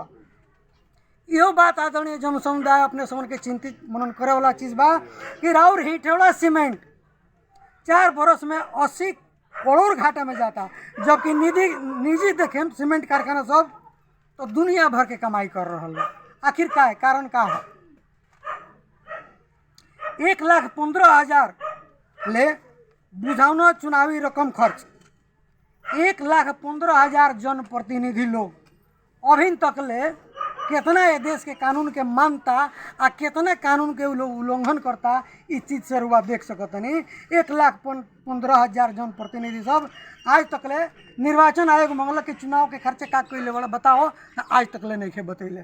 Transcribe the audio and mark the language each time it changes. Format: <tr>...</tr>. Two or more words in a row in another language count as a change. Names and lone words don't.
<bho>यो बात आदरणीय जन समुदाय अपने समन के चिंतित मनन करे वाला चीज बा कि राउर हेठौड़ा सीमेंट 4 वर्ष में 80 करोड़ घाटा में जाता, जबकि निजी देखें सीमेंट कारखाना सब तो दुनिया भर के कमाई कर रहा है। आखिर का है कारण का है? 1,15,000</bho> <ne>ले बुझाउन चुनावी रकम खर्च</ne> <bho>1,15,000 जनप्रतिनिधि लोग अभी तक ले कितना ये देश के कानून के मानता आ कितना कानून के लोग उल्लंघन करता इस चीज से रुआ देख सकतनी। 1,15,000 जनप्रतिनिधि सब आज तक ले निर्वाचन आयोग मंगल के चुनाव के खर्चे का कैले वाला बताओ तो आज तक ले नहीं बतैले।</bho>